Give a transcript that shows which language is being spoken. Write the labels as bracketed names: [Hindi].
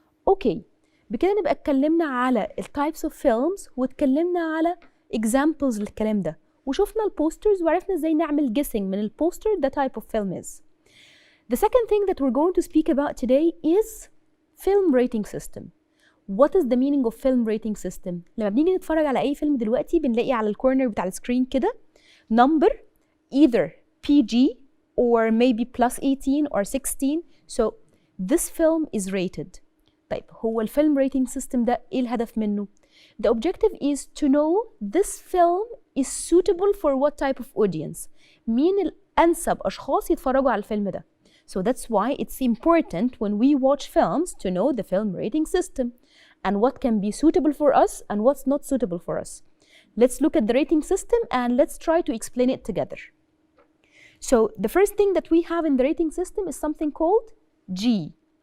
[Arabic] Okay, بكده نبقى اتكلمنا على التايبس اوف فيلمز واتكلمنا على examples للكلام ده وشفنا البوسترز وعرفنا ازاي نعمل guessing من البوستر [English] the type of film is. The second thing that we're going to speak about today is film rating system. What is the meaning of film rating system? [Arabic] لما بنيجي نتفرج على أي فيلم دلوقتي بنلاقي على الكورنر بتاع السكرين كده [English] number either PG or maybe plus 18 or 16. So this film is rated. [Arabic] طيب هو الفيلم [English] rating system [Arabic] ده إيه الهدف منه؟ [English] The objective is to know this film is suitable for what type of audience. [Arabic] مين الأنسب أشخاص يتفرجوا على الفيلم ده. [English] So that's why it's important when we watch films to know the film rating system and what can be suitable for us and what's not suitable for us. Let's look at the rating system and let's try to explain it together. So the first thing that we have in the rating system is something called G.